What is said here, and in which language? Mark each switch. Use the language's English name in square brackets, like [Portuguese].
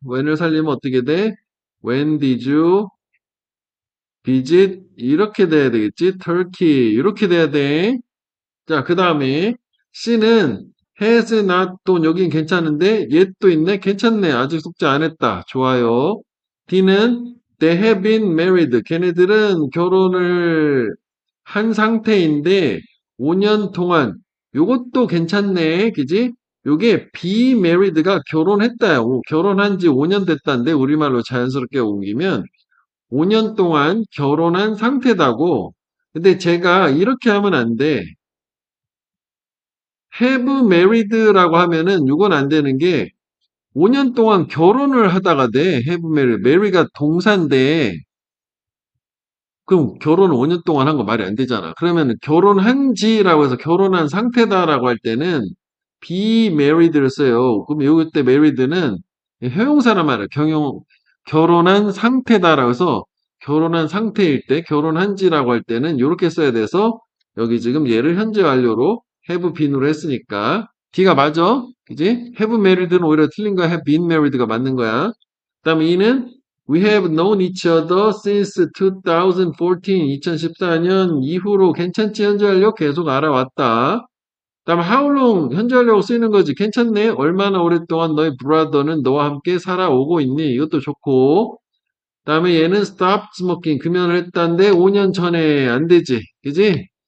[Korean] when을 살리면 어떻게 돼? [English] When did you visit? [Korean] 이렇게 돼야 되겠지. Turkey 이렇게 돼야 돼. 자, 그 다음에 C는 has not 또 여긴 괜찮은데 yet도 있네. 괜찮네. 아직 숙제 안 했다. 좋아요. [English] D는 they have been married. [Korean] 걔네들은 결혼을 한 상태인데 5년 동안 요것도 괜찮네. 그지? 요게 be married가 결혼했다. 결혼한 지 5년 됐다인데 우리말로 자연스럽게 옮기면 5년 동안 결혼한 상태다고. 근데 제가 이렇게 하면 안 돼. have married라고 하면은 이건 안 되는 게 5년 동안 결혼을 하다가 돼. [English] have married. [Korean] marry가 동사인데 그럼 결혼을 5년 동안 한 거 말이 안 되잖아. 그러면 결혼한 지라고 해서 결혼한 상태다라고 할 때는 be married를 써요. 그럼 요때 married는 형용사란 말이야. 결혼한 상태다라고 해서 결혼한 상태일 때, 결혼한 지라고 할 때는 이렇게 써야 돼서 여기 지금 얘를 현재 완료로 have been으로 했으니까 D가 맞아. 그지? have married는 오히려 틀린 거야. have been married가 맞는 거야. 그 다음에 E는 [English] We have known each other since 2014. [Korean] 2014년 이후로 괜찮지? 현재 완료 계속 알아왔다. 다음 how long 현재 완료로 쓰이는 거지. 괜찮네. 얼마나 오랫동안 너의 브라더는 너와 함께 살아오고 있니? 이것도 좋고. 다음에 얘는 stop smoking 금연을 했다는데 5년 전에 안 되지. 그지?